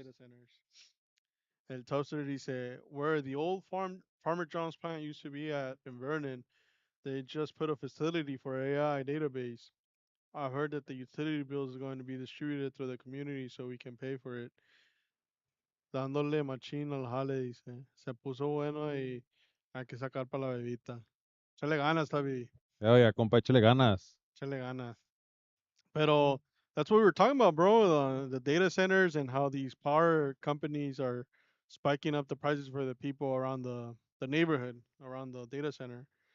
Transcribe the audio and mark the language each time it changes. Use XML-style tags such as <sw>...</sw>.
<en>data centers.</en> <es>El Toaster dice,</es> <en>where the old Farmer John's plant used to be at in Vernon, they just put a facility for AI database. I heard that the utility bills are going to be distributed through the community so we can pay for it.</en> <es>Dándole machín al jale, dice. Se puso bueno y hay que sacar para la bebita. Échale ganas, Tavi. Oye, compa, échale ganas. Échale ganas.</es> <en>Pero that's what we were talking about, bro. The data centers and how these power companies are spiking up the prices for the people around the neighborhood, around the data center.</en>